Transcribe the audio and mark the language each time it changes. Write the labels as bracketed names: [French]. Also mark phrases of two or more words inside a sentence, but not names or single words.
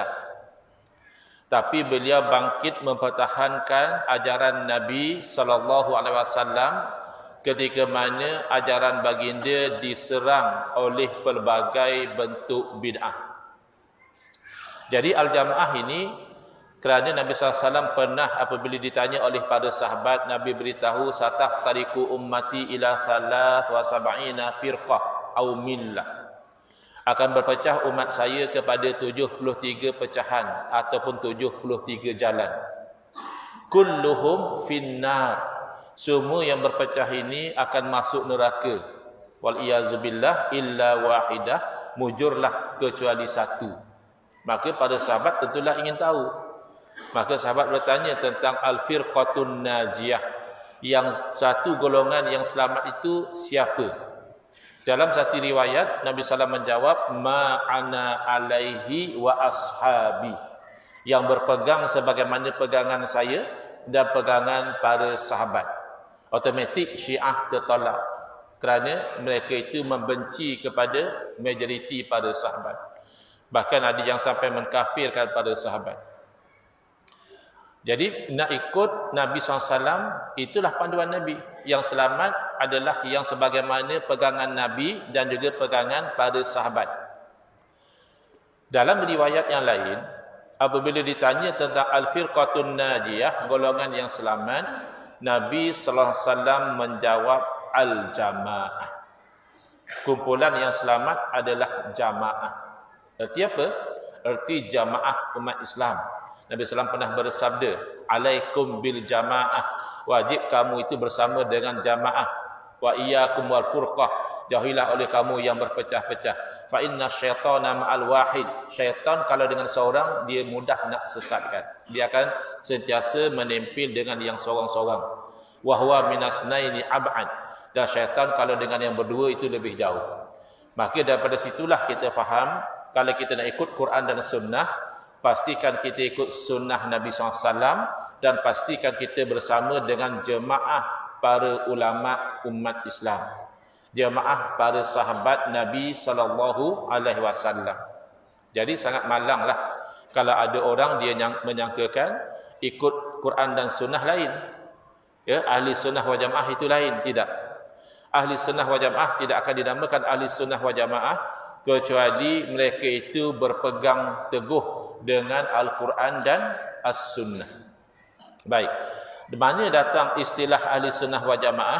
[Malay] Tapi beliau bangkit mempertahankan ajaran Nabi [Arabic] صلى الله عليه وسلم [Malay] ketika mana ajaran baginda diserang oleh pelbagai bentuk bid'ah. Jadi al-jamaah ini kerana Nabi SAW pernah apabila ditanya oleh para sahabat, Nabi beritahu [Arabic] ستفترق أمتي إلى 73 فرقة أو ملة. [Malay] Akan berpecah umat saya kepada 73 pecahan ataupun 73 jalan. [Arabic] كلهم في النار. [Malay] Semua yang berpecah ini akan masuk neraka. [Arabic] والعياذ بالله إلا واحدة, [Malay] mujurlah kecuali satu. Maka para sahabat tentulah ingin tahu. Maka sahabat bertanya tentang [Arabic] الفرقة الناجية, [Malay] yang satu golongan yang selamat itu siapa? Dalam satu riwayat Nabi SAW menjawab, [Arabic] ما أنا عليه وأصحابي, [Malay] yang berpegang sebagaimana pegangan saya dan pegangan para sahabat. Automatik Syiah tertolak kerana mereka itu membenci kepada majoriti para sahabat. Bahkan ada yang sampai mengkafirkan para sahabat. Jadi nak ikut Nabi SAW, itulah panduan Nabi. Yang selamat adalah yang sebagaimana pegangan Nabi dan juga pegangan para sahabat. Dalam riwayat yang lain, apabila ditanya tentang [Arabic] الفرقة الناجية, [Malay] golongan yang selamat, Nabi SAW menjawab al-jamaah. Kumpulan yang selamat adalah jamaah. Erti apa? Erti jamaah umat Islam. Nabi SAW pernah bersabda, [Arabic] عليكم بالجماعة, [Malay] wajib kamu itu bersama dengan jamaah. [Arabic] وإياكم والفرقة, [Malay] jauhilah oleh kamu yang berpecah-pecah. [Arabic] فإن الشيطان مع الواحد. [Malay] Syaitan kalau dengan seorang, dia mudah nak sesatkan. Dia akan sentiasa menempel dengan yang seorang-seorang. [Arabic] وهو من الاثنين أبعد. [Malay] Dan syaitan kalau dengan yang berdua itu lebih jauh. Maka daripada situlah kita faham, kalau kita nak ikut Quran dan sunnah, pastikan kita ikut sunnah Nabi SAW dan pastikan kita bersama dengan jemaah para ulama umat Islam, jemaah para sahabat Nabi SAW. Jadi sangat malanglah kalau ada orang dia menyangkakan ikut Quran dan sunnah lain. Ya, ahli sunnah wal jamaah itu lain. Tidak. Ahli sunnah wal jamaah tidak akan dinamakan ahli sunnah wal jamaah kecuali mereka itu berpegang teguh dengan Al-Quran dan As-Sunnah. Baik. Di mana datang istilah ahli sunnah wal jamaah?